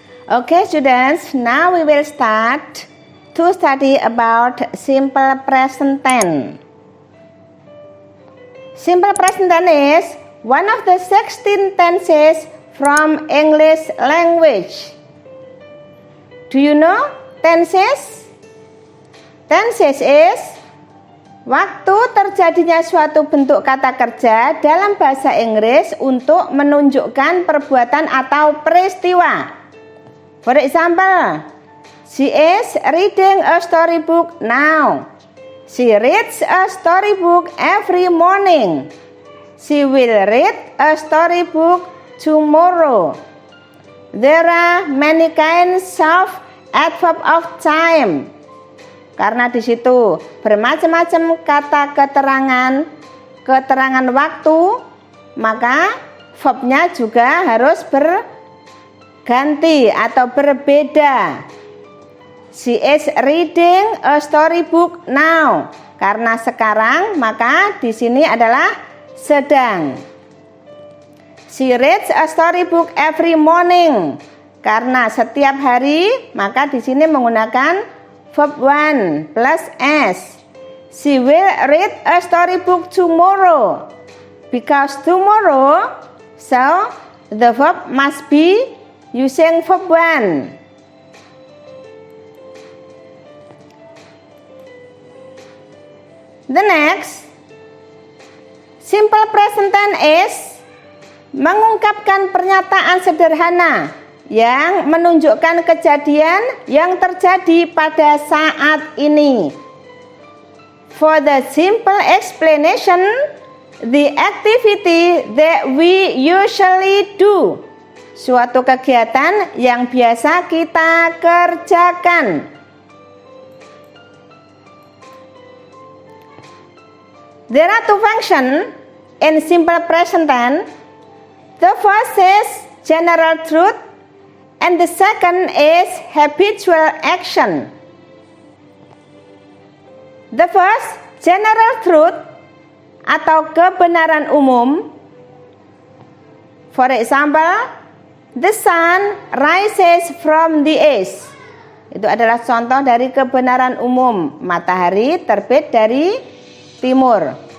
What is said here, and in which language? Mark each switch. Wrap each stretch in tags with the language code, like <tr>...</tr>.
<en>Okay students, now we will start to study about simple present tense. Simple present tense is one of the 16 tenses from English language. Do you know tenses? Tenses is</en> <id>waktu terjadinya suatu bentuk kata kerja dalam bahasa Inggris untuk menunjukkan perbuatan atau peristiwa.</id> <en>For example, she is reading a storybook now. She reads a storybook every morning. She will read a storybook tomorrow. There are many kinds of adverb of time.</en> <id>Karena di situ bermacam-macam kata keterangan waktu, maka verbnya juga harus berganti atau berbeda.</id> <en>She is reading a storybook now.</en> <id>Karena sekarang, maka di sini adalah sedang.</id> <en>She reads a storybook every morning.</en> <id>Karena setiap hari, maka di sini menggunakan verb 1 plus S.</id> <en>She will read a storybook tomorrow. Because tomorrow, so the verb must be using verb 1. The next, simple present tense is</en> <id>mengungkapkan pernyataan sederhana yang menunjukkan kejadian yang terjadi pada saat ini.</id> <en>For the simple explanation, the activity that we usually do.</en> <id>Suatu kegiatan yang biasa kita kerjakan.</id> <en>There are two functions in simple present tense. The first is general truth, and the second is habitual action. The first, general truth</en> <id>atau kebenaran umum.</id> <en>For example, the sun rises from the east.</en> <id>Itu adalah contoh dari kebenaran umum. Matahari terbit dari timur.</id>